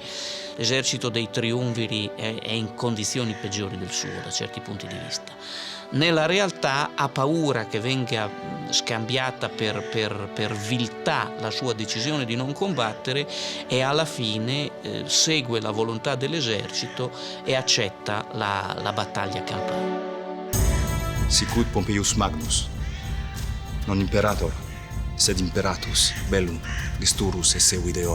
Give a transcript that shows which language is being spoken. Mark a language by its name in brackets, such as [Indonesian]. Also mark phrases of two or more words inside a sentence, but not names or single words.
[Italian] L'esercito dei triumviri è in condizioni peggiori del suo da certi punti di vista. Nella realtà ha paura che venga scambiata per viltà la sua decisione di non combattere e alla fine segue la volontà dell'esercito e accetta la battaglia campale. [Latin] Sicut Pompeius Magnus, non imperator, sed imperatus, bellum, listurus esse videor.